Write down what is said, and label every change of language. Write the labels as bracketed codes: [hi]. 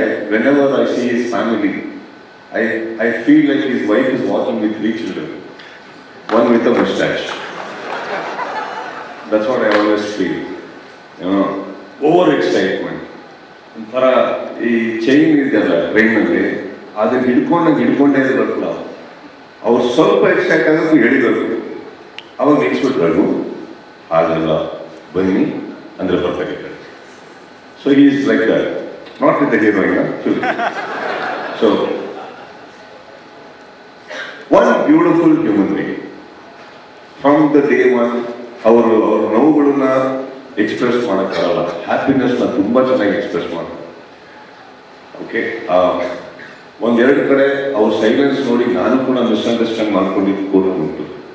[en] Whenever I see his family, I feel like his wife is walking with 3 children, one with a mustache. That's what I always feel. You know, over excitement. [kn] ಒಂಥರ ಈ chain ಇದೆಯಲ್ಲ ಟ್ರೈನಲ್ಲಿ, ಅದನ್ನ ಹಿಡ್ಕೊಂಡೇ ಇರಬೇಕು ನಾವು. ಅವ್ರು ಸ್ವಲ್ಪ excite ಆಗೋದು ಹೇಳಿದ್ರು, ಅವಾಗ ನಿಲ್ಸ್ಬಿಟ್ರು, ಹಾಗಲ್ಲ ಬನ್ನಿ ಅಂದರೆ ಬರ್ತಾಗಿದ್ದಾರೆ. [en] So he is like that. Not with the heroine, film. So, one beautiful human being. From the day one, our [kn] ನೋವುಗಳನ್ನ express ಮಾಡೋಕ್ಕಾಗಲ್ಲ, ಹ್ಯಾಪಿನೆಸ್ನ ತುಂಬ ಚೆನ್ನಾಗಿ ಎಕ್ಸ್ಪ್ರೆಸ್ ಮಾಡ್ತಾರೆ. ಓಕೆ, ಒಂದೆರಡು ಕಡೆ ಅವ್ರ ಸೈಲೆನ್ಸ್ ನೋಡಿ ನಾನು ಕೂಡ ಮಿಸ್ಅಂಡರ್ಸ್ಟ್ಯಾಂಡ್ ಮಾಡ್ಕೊಂಡಿದ್ದು ಕೂಡ ಉಂಟು.